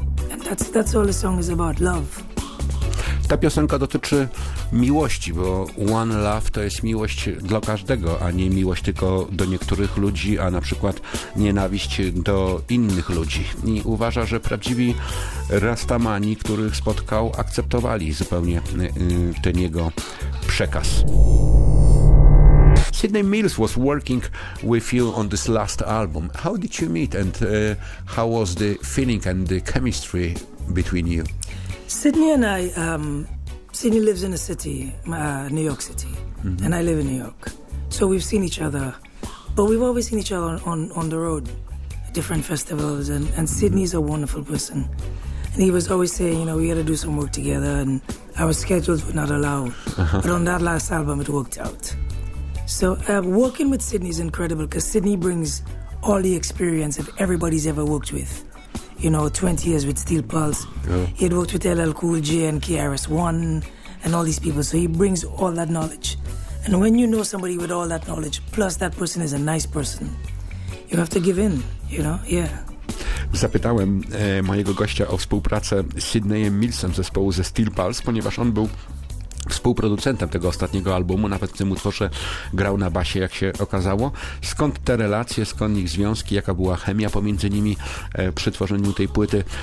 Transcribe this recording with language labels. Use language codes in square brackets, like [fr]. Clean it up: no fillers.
[en] And that's all the song is about, love. [pl] Ta piosenka dotyczy miłości, bo one love to jest miłość dla każdego, a nie miłość tylko do niektórych ludzi, a na przykład nienawiść do innych ludzi. I uważa, że prawdziwi rastamani, których spotkał, akceptowali zupełnie ten jego przekaz. [en] Sidney Mills was working with you on this last album. How did you meet and how was the feeling and the chemistry between you? Sydney and I, Sydney lives in a city, New York City, and I live in New York. So we've seen each other, but we've always seen each other on the road, different festivals, and Sydney's a wonderful person. And he was always saying, you know, we got to do some work together, and our schedules would not allow. But on that last album, it worked out. So working with Sydney is incredible, because Sydney brings all the experience of everybody's ever worked with. You know, 20 years with Steel Pulse. Yeah. He had worked with LL Cool J and KRS-One and all these people. So he brings all that knowledge. And when you know somebody with all that knowledge, plus that person is a nice person, you have to give in, you know? Yeah. [pl] Zapytałem mojego gościa o współpracę z Sidneyem Millsem zespołu ze Steel Pulse, ponieważ on był współproducentem tego ostatniego albumu, nawet w tym utworze grał na basie, jak się okazało. Skąd te relacje, skąd ich związki, jaka była chemia pomiędzy nimi przy tworzeniu tej płyty?